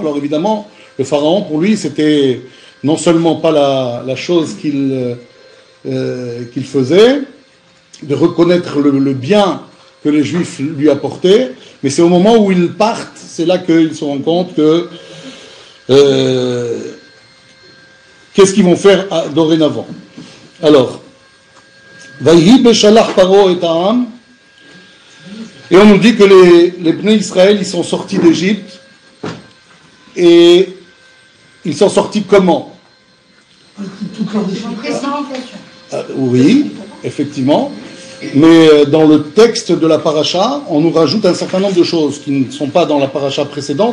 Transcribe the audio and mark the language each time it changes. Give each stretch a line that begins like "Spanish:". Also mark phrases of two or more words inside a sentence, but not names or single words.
French: Alors évidemment, le pharaon, pour lui, c'était non seulement pas la chose qu'il faisait, de reconnaître le bien que les Juifs lui apportaient, mais c'est au moment où ils partent, c'est là qu'ils se rendent compte que qu'est-ce qu'ils vont faire dorénavant. Alors,
Hebrew: ויהי בשלח פרעה את העם,
French: et on nous dit que les Bnei Israël, ils sont sortis d'Égypte, et ils sont sortis comment? Oui, effectivement. Mais dans le texte de la paracha, on nous rajoute un certain nombre de choses qui ne sont pas dans la paracha précédente.